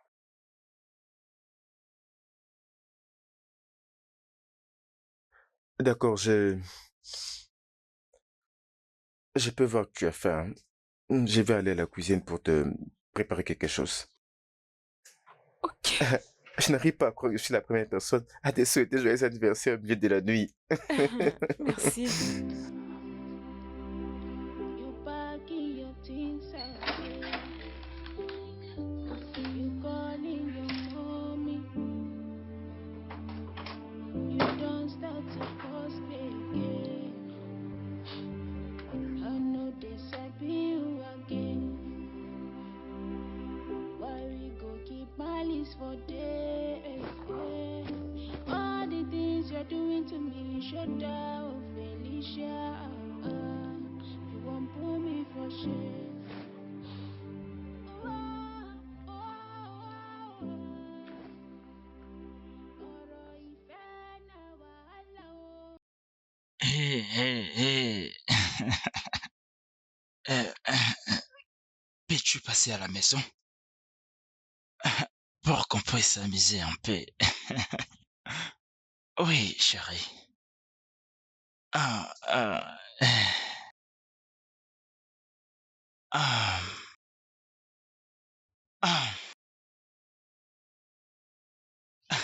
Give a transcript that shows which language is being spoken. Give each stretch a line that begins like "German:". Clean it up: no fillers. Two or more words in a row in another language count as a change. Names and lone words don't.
French: D'accord, je peux voir que tu as faim. Je vais aller à la cuisine pour te préparer quelque chose. Ok. Je n'arrive pas à croire que je suis la première personne à te souhaiter joyeux anniversaire au milieu de la nuit. Merci.
Nigerian Pidgin: You packing your things away. You calling your mommy. You don't start to cause me again. I know this I be you again. Why we go keep malice for days? All the things you're doing to me, shut down, Felicia. You won't put me for shame.
Yoruba: Ọ̀rọ̀ ìfẹ́ náà wàhálà o. Hé, hé, hé.
French: Peux-tu passer à la maison pour qu'on puisse s'amuser un peu? Oui, chérie. Ah, ah, ah, ah.